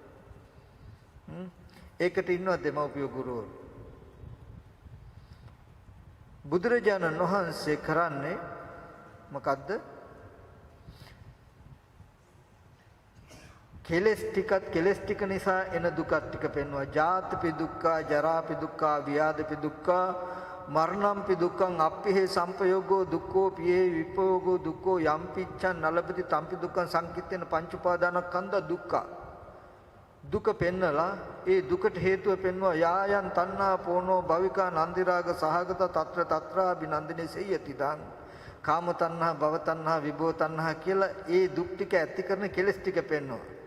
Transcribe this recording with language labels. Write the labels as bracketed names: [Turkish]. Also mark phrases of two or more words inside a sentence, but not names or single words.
[Sinhala] ඒකට ඉන්නවා දෙමව්පිය ගුරුවරු. බුදුරජාණන් වහන්සේ කරන්නේ මොකද්ද? කෙලස් ටික නිසා එන දුක ටික පෙන්වනවා. [Pali] ජාතිපි දුක්ඛ, ජරාපි දුක්ඛ, ව්‍යාධිපි දුක්ඛ, මරණම්පි දුක්ඛං අප්පිහි සංපයෝගෝ දුක්ඛෝ පියේ විපෝගෝ දුක්ඛෝ යම්පිච්ඡං නලපති තම්පි දුක්ඛං සංකිට්ඨේන පංච උපාදානස්කන්ධ දුක්ඛ. [Sinhala] දුක පෙන්නලා ඒ දුකට හේතුව පෙන්වනවා. [Pali] යායන් තණ්හා පෝනෝ භවිකා නන්දි රාග සහගත తත්‍ර తත්‍රා බිනන්දිනේ සෙය්‍යති දං කාම තණ්හා භව තණ්හා විභව තණ්හා [Sinhala] කියලා ඒ දුක් ටික ඇති කරන කෙලස් ටික පෙන්වනවා.